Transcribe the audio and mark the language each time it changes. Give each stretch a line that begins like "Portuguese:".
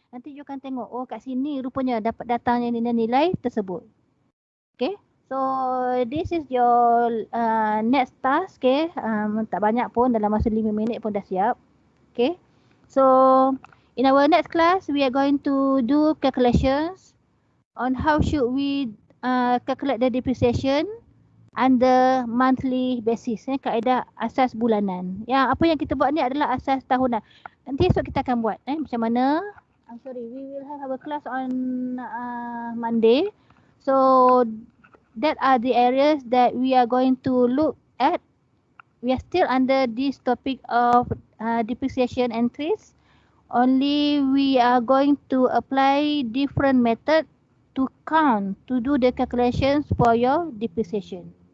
Malay: Nanti you akan tengok, oh kat sini rupanya dapat datangnya nilai-nilai tersebut.
English: Okay, so this is your next task, okay.
Malay: Tak banyak pun, dalam masa 5 minit pun dah siap.
English: Okay, so in our next class we are going to do calculations on how should we calculate the depreciation under monthly basis,
Malay: kaedah asas bulanan. Yang apa yang kita buat ni adalah asas tahunan. Nanti esok kita akan buat macam mana.
English: We will have our class on Monday. So that are the areas that we are going to look at. We are still under this topic of depreciation entries. Only we are going to apply different method to count, to do the calculations for your depreciation.